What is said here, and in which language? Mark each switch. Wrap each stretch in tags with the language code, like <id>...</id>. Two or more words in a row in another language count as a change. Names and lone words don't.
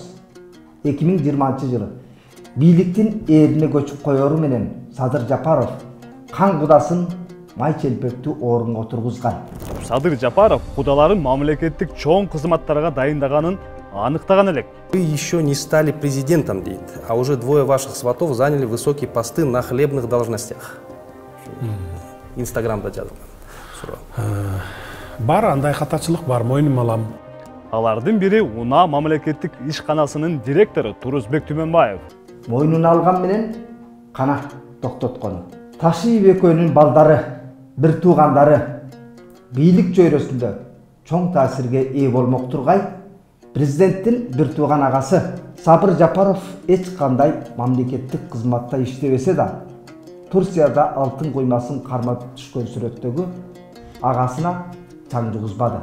<ky>2020 жылы бийликтин ээрине көчүп коеру менен Садыр Жапаров кан кудасын май челпектүү орунга отургузган. Садыр Жапаров кудаларын мамлекеттик чоң кызматтарга дайындаганын аныктаган элек.</ky> <ru>Вы еще не стали президентом, дейт, а уже двое ваших сватов заняли высокие посты на хлебных должностях.</ru> <ky>Инстаграмда жазылган. Бар, андай катачылык бар, мойнума алам. Алардын бири Уна мамлекеттик ишканасынын директору Турузбек Түмөнбаев. Мойнуна алган менен кана токтоткону. Ташиев экөөнүн балдары, бир туугандары бийлик чөйрөсүндө чоң таасирге ээ болмок Тургай, президенттин бир тууган агасы Сабыр Жапаров эч кандай мамлекеттик кызматта иштебесе да, Турцияда алтын куймасын кармап түшкөн сүрөттөгү агасына чаң жугузбады.</ky>